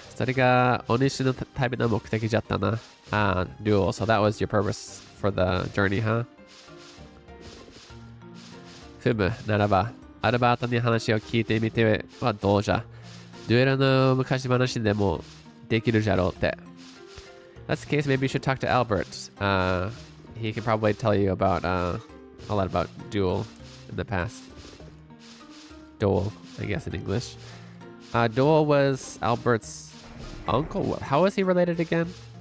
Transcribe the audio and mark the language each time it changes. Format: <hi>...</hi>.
<ja>それがお主の旅の目的じゃったな。</ja> <en>Duel. So that was your purpose for the journey, huh?</en> <ja>ふむ、ならば、アルバートに話を聞いてみてはどうじゃ。デュエルの昔話でもできるじゃろうって。</ja> <en>That's the case, maybe you should talk to Albert. He can probably tell you about a lot about Duel in the past. Duel, I guess in English. Duel was Albert's uncle. How was he related again?</en>